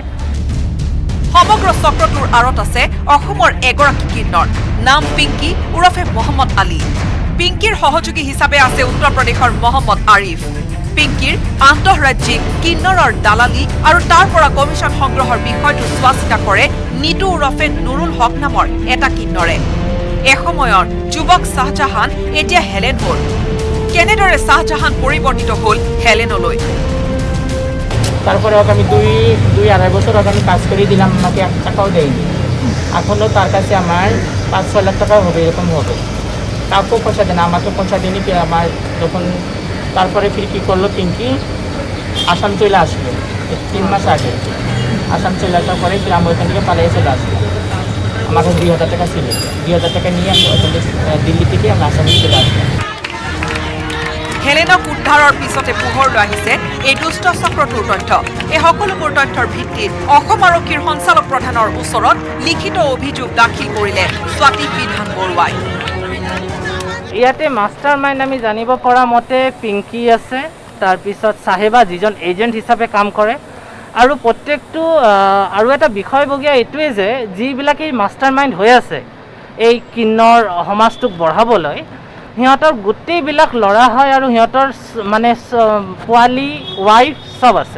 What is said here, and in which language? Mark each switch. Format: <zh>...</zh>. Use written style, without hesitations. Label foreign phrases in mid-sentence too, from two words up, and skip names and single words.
<as>সমগ্ৰ চক্ৰটোৰ আঁৰত আছে অসমৰ এগৰাকী কিন্নৰ নাম পিংকি ওৰফে মহম্মদ আলী পিংকিৰ সহযোগী হিচাপে আছে উত্তৰ প্ৰদেশৰ মহম্মদ আৰিফ পিংকিৰ আন্তঃৰাজ্যিক কিন্নৰৰ দালালি আৰু তাৰ পৰা কমিছন সংগ্ৰহৰ বিষয়টো চোৱা চিতা কৰে নিতু ওৰফে নুৰুল হক নামৰ এটা কিন্নৰে এসময়ৰ যুৱক শাহজাহান এতিয়া হেলেন হ'ল কেনেদৰে শাহজাহান পৰিৱৰ্তিত হ'ল হেলেনলৈ</as> <bn>তারপরে আমি দুই আড়াই বছর আমি কাজ করে দিলাম আমাকে 1 টাকাও দেয়নি এখনও তার কাছে আমার 5-6 লাখ টাকা হবে এরকম হবে কাউকেও পয়সা দেয় না আমাকে পয়সা দেয়নি আমার যখন তারপরে ফির কী করলো পিঙ্কি আসাম চলে আসলো 3 মাস আগে আসাম চলে আসার পরে ফির আমি ওইখান থেকে পালিয়ে চলে আসলো আমার কাছে 2000 টাকা ছিল 2000 টাকা নিয়ে আমি ওইখান থেকে দিল্লি থেকে আমি আসামে চলে আসলাম</bn> <as>হেলেনক উদ্ধাৰৰ পিছতে পোহৰলৈ আহিছে এই দুষ্ট চক্ৰটোৰ তথ্য। এই সকলোবোৰ তথ্যৰ ভিত্তিত অসম আৰক্ষীৰ সঞ্চালক প্ৰধানৰ ওচৰত লিখিত অভিযোগ দাখিল কৰিলে স্বাতী বিধান বৰুৱাই। ইয়াতে</as> <en>master mind</en> <as>আমি জানিব পৰা মতে পিংকি আছে, তাৰপিছত চাহেবা যিজন এজেণ্ট হিচাপে কাম কৰে, আৰু প্ৰত্যেকটো আৰু এটা বিষয়বগীয়া এইটোৱে যে যিবিলাকে</as> <en>master mind</en> <as>হৈ আছে এই কিন্নৰ সমাজটোক বঢ়াবলৈ, সিহঁতৰ গোটেইবিলাক ল'ৰা হয় আৰু সিহঁতৰ মানে পোৱালি ৱাইফ চব আছে।</as>